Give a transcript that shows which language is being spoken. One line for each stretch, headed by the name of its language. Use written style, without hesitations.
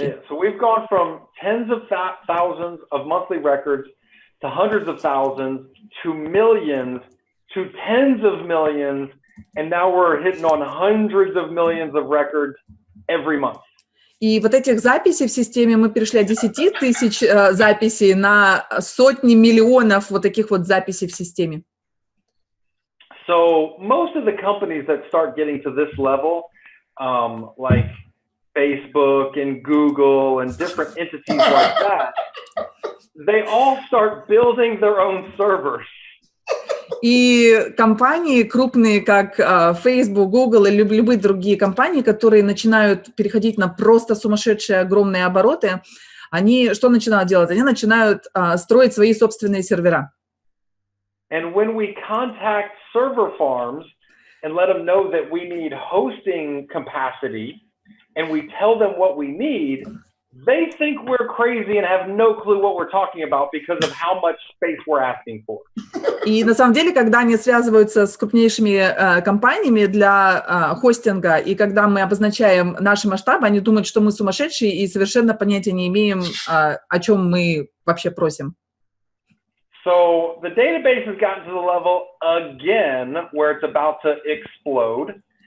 English: Yeah, so we've gone from tens of thousands of monthly records to hundreds of thousands to millions to tens of millions, and now we're hitting on hundreds of millions of records every month.
Russian: И вот этих записей в системе мы перешли от 10 тысяч записей на сотни миллионов вот таких вот записей в системе.
English: So most of the companies that start getting to this level, like Facebook and Google and different entities like that, they all start building their own servers.
Russian: И компании крупные, как Facebook, Google или любые другие компании, которые начинают переходить на просто сумасшедшие огромные обороты, они что начинают делать? Они начинают строить свои собственные сервера.
English: And when we contact server farms and let them know that we need hosting capacity, and we tell them what we need, they think we're crazy and have no clue what we're talking about because of how much space we're asking for.
Russian: И на самом деле, когда они связываются с крупнейшими компаниями для хостинга, и когда мы обозначаем наши масштабы, они думают, что мы сумасшедшие и совершенно понятия не имеем, о чем мы вообще просим.
English: So the database has gotten to the level again where it's about to explode.